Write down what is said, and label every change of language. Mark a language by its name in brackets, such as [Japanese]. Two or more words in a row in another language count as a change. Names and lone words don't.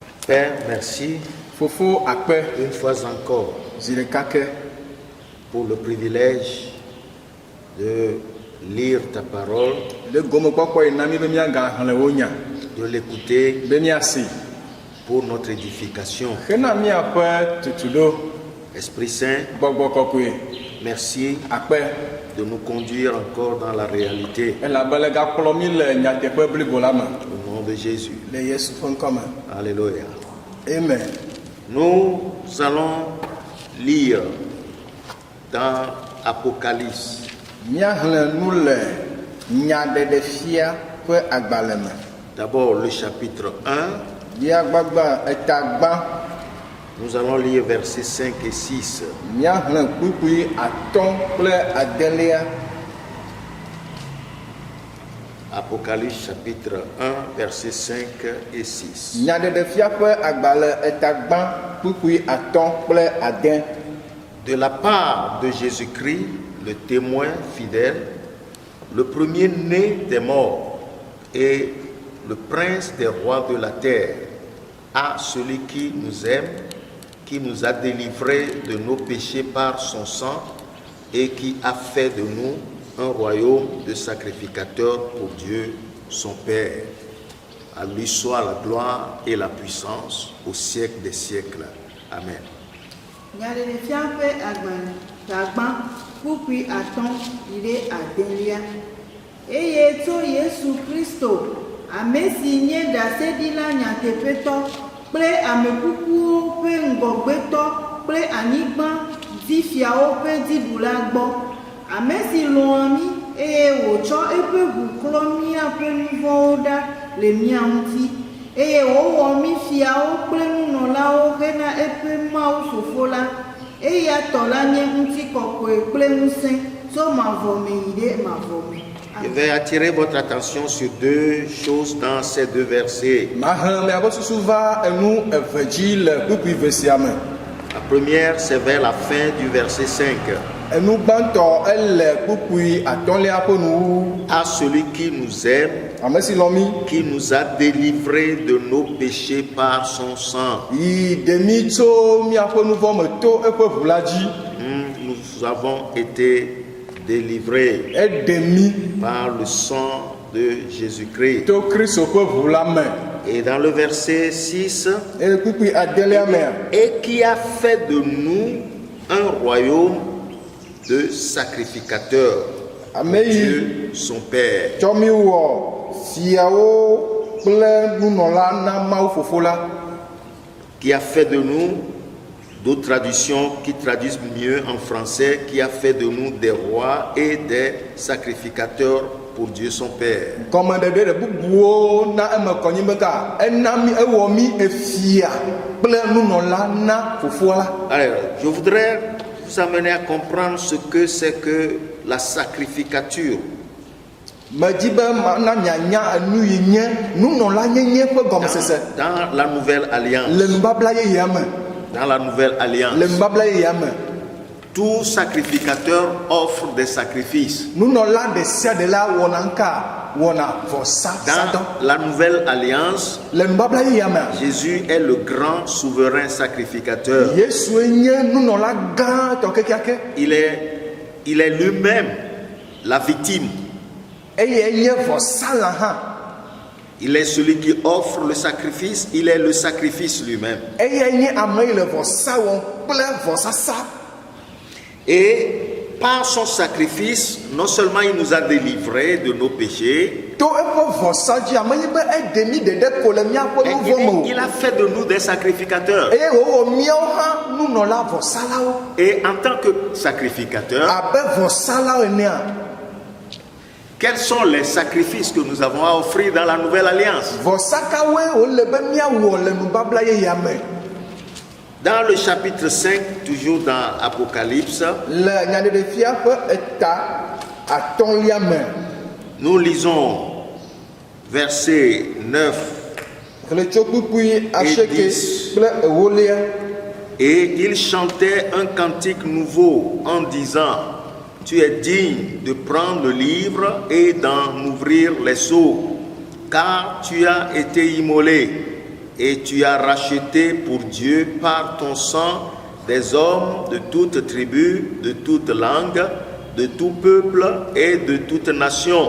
[French] Père, merci [Ewe] Fofo akpe [French] une fois encore [Ewe] zilekake [French] pour le privilège de lire ta parole, [Ewe] le gomo kpɔkpɔ yi na mi be miaga xlẽ wo nya [French] de l'écouter [Ewe] be miasi [French] pour notre édification. [Ewe] hena miaƒe tutuɖo. [French] Esprit Saint, [Ewe] Gbɔgbɔ kɔkɔe [French] merci [Ewe] akpe [French] de nous conduire encore dans la réalité. [Ewe] elabele gakplɔ mi le nyateƒe blibo la me [French] Au nom de Jésus. [Ewe] le Yesu ƒe ŋkɔ me. [French] Alléluia. Amen. Nous allons lire dans Apocalypse, [Ewe] Miaxlẽ nu le nyaɖeɖefia ƒe agbalẽ me. [French] d'abord le chapitre 1. [Ewe] Miagbagba etagbã. [French] Nous allons lire versets 5 et 6. [Ewe] Miaxlẽ kpukpui atɔ̃ kple adelia. [French] Apocalypse chapitre 1, versets 5 et 6. [Ewe] Nyaɖeɖefia ƒe agbalẽ etagbã kpukpui atɔ̃ kple ade. [French] De la part de Jésus-Christ, le témoin fidèle, le premier-né des morts et le prince des rois de la terre, à celui qui nous aime, qui nous a délivrés de nos péchés par son sang et qui a fait de nous un royaume de sacrificateurs pour Dieu, son Père. À lui soit la gloire et la puissance au siècle des siècles. Amen. [Ewe] Nyaɖeɖefia ƒe agbalẽ tagbã kpukpui atɔ̃ yi ɖe adelia eye tso Yesu Kristo ame si nye ɖaseɖila nyateƒetɔ kple ame kukuwo ƒe ŋgɔgbetɔ kple anyigba dzifiawo ƒe dziɖula gbɔ, ame si lɔ̃a mí eye wòtsɔ eƒe ʋu klɔ míaƒe nu vɔ̃wo ɖa le mía ŋuti eye wòwɔ mí fiawo kple nunɔlawo hena eƒe Mawu Fofo la, eya tɔ la nye ŋutikɔkɔe kple ŋusẽ tso mavɔ me yi ɖe mavɔ me. [French] Je vais attirer votre attention sur deux choses dans ces deux versets. [Ewe] Mahe miaƒe susu va enu eve dzi le kpukpui ve sia me. [French] La première, c'est vers la fin du verset 5. [Ewe] Enu gbãtɔ ele kpukpui atɔ̃lia ƒe nuwu. [French] À celui qui nous aime, [Ewe] Ame si lɔ̃ mi [French] qui nous a délivrés de nos péchés par son sang. [Ewe] yi ɖe mi tso miaƒe nu vɔ me to eƒe ʋu la dzi. [French] Nous avons été délivrés [Ewe] Eɖe mi [French] par le sang de Jésus-Christ. [Ewe] to Kristo ƒe ʋu la me. [French] Et dans le verset 6, [Ewe] Eye kpukpui adelia mea. [French] et qui a fait de nous un royaume de sacrificateurs [Ewe] Ame pour yi [French] Dieu, son Père. [Ewe] tsɔ mi wɔ fiawo kple nunɔla na Mawu Fofo la. [French] Qui a fait de nous, d'autres traductions qui traduisent mieux en français, qui a fait de nous des rois et des sacrificateurs pour Dieu son Père. [Ewe] Gɔmeɖeɖe ɖe bubuwo na eme kɔnyi be ka ena mi ewɔ mi efia kple nunɔla na Fofoa la. [French] Alors, je voudrais vous amener à comprendre ce que c'est que la sacrificature. [Ewe] Medzi be na mianya enu yi nye nunɔla nyenye ƒe gɔmesese [French] Dans la nouvelle alliance, [Ewe] le nubabla yeyea me. [French] dans la nouvelle alliance, [Ewe] Le nubabla yeyea me. [French] tout sacrificateur offre des sacrifices. [Ewe] Nunɔla ɖe sia ɖe la wɔna ŋka wɔna vɔsa sadɔ. [French] Dans la nouvelle alliance, [Ewe] Le nubabla yeyea me. [French] Jésus est le grand souverain sacrificateur. [Ewe] Yesue nye nunɔla gãtɔ kekeake. [French] Il est lui-même la victime. [Ewe] Eye nye vɔsala hã. [French] Il est celui qui offre le sacrifice. Il est le sacrifice lui-même. [Ewe] Eye nye ame yi le vɔsa wɔm kple vɔsasa. [French] Et par son sacrifice, non seulement il nous a délivrés de nos péchés, [Ewe] To eƒe vɔsa dzi ame yi be eɖe mi ɖeɖe ko le miaƒe mais nu vɔ me o. [French] il a fait de nous des sacrificateurs. [Ewe] Eye wòwɔ míawo hã nunɔla vɔsalawo. [French] Et en tant que sacrificateurs, [Ewe] Abe vɔsalawo enea. [French] quels sont les sacrifices que nous avons à offrir dans la nouvelle alliance? [Ewe] Vɔsakawoe wòle be míawɔ le nubabla yeyea me. [French] Dans le chapitre 5, toujours dans Apocalypse, [Ewe] Le nyaɖeɖefia ƒe eta atɔ̃lia me. [French] nous lisons versets 9 [Ewe] Xlẽ tso kpukpui asieke 10. kple ewolia. [French] et il chantait un cantique nouveau en disant: Tu es digne de prendre le livre et d'en ouvrir les sceaux, car tu as été immolé Et tu as racheté pour Dieu par ton sang des hommes de toute tribu, de toute langue, de tout peuple et de toute nation.